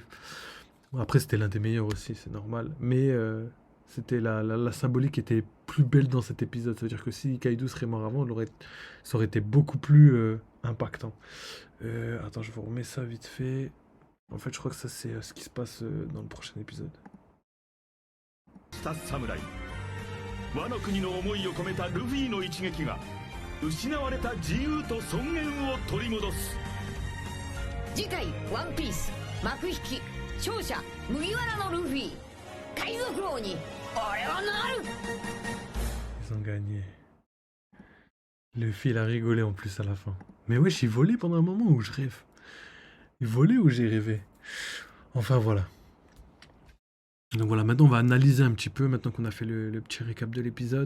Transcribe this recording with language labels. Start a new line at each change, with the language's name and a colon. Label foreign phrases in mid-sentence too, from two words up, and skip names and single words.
French: Bon, après, c'était l'un des meilleurs aussi, c'est normal. Mais c'était la symbolique était plus belle dans cet épisode. Ça veut dire que si Kaido serait mort avant, ça aurait été beaucoup plus impactant. Attends, je vous remets ça vite fait. En fait, je crois que ça, c'est ce qui se passe dans le prochain épisode.
Japanese: した侍ワノ国の思いを込めたルフィの一撃が失われた自由と尊厳を取り戻す次回ワンピース幕引き勝者麦わらのルフィ海賊王に俺はなる
French: Ils ont gagné. Le fil a rigolé en plus à la fin. Mais wesh, il volait pendant un moment où je rêve. Il volait ou j'ai rêvé. Enfin voilà. Donc voilà, maintenant on va analyser un petit peu, maintenant qu'on a fait le petit récap de l'épisode.